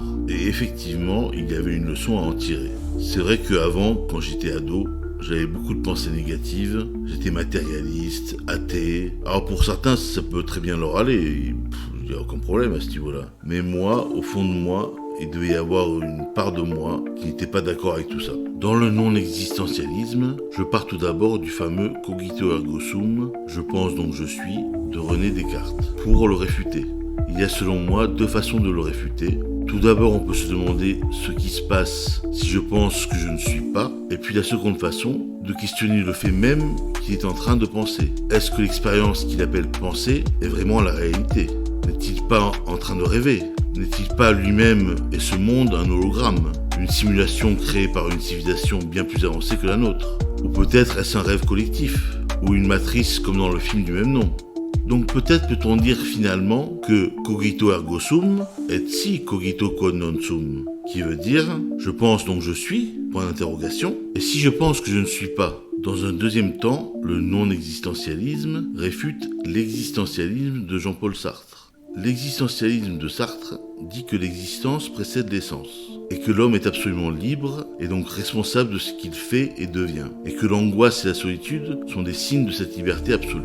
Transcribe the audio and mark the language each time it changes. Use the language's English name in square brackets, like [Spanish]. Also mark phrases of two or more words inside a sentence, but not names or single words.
[French] Et effectivement, il y avait une leçon à en tirer. C'est vrai qu'avant, quand j'étais ado, j'avais beaucoup de pensées négatives, j'étais matérialiste, athée. Alors pour certains, ça peut très bien leur aller, il n'y a aucun problème à ce niveau-là. Mais moi, au fond de moi, il devait y avoir une part de moi qui n'était pas d'accord avec tout ça. Dans le non-existentialisme, je pars tout d'abord du fameux [Latin] cogito ergo sum, [French] je pense donc je suis, de René Descartes, pour le réfuter. Il y a selon moi deux façons de le réfuter. Tout d'abord, on peut se demander ce qui se passe si je pense que je ne suis pas. Et puis la seconde façon, de questionner le fait même qu'il est en train de penser. Est-ce que l'expérience qu'il appelle penser est vraiment la réalité? N'est-il pas en train de rêver? N'est-il pas lui-même et ce monde un hologramme? Une simulation créée par une civilisation bien plus avancée que la nôtre? Ou peut-être est-ce un rêve collectif? Ou une matrice comme dans le film du même nom? Donc peut-être peut-on dire finalement que [Latin] cogito ergo sum et si cogito quod non sum, [French] qui veut dire je pense donc je suis, point d'interrogation, et si je pense que je ne suis pas. Dans un deuxième temps, le non-existentialisme réfute l'existentialisme de Jean-Paul Sartre. L'existentialisme de Sartre dit que l'existence précède l'essence, et que l'homme est absolument libre et donc responsable de ce qu'il fait et devient, et que l'angoisse et la solitude sont des signes de cette liberté absolue.